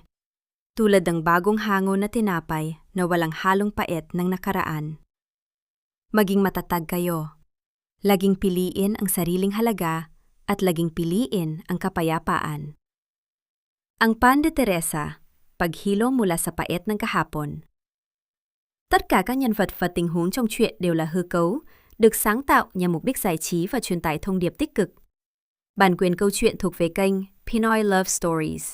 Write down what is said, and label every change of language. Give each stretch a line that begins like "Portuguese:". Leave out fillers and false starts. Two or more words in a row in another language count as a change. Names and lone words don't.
Filipino: Tulad ng bagong hango na tinapay na walang halong pait ng nakaraan. Maging matatag kayo. Laging piliin ang sariling halaga at laging piliin ang kapayapaan. Ang Pan de Teresa, paghilom mula sa pait ng kahapon.
Vietnamese: Tất cả các nhân vật và tình huống trong chuyện đều là hư cấu, được sáng tạo nhằm mục đích giải trí và truyền tải thông điệp tích cực. Bản quyền câu chuyện thuộc về kênh Pinoy Love Stories.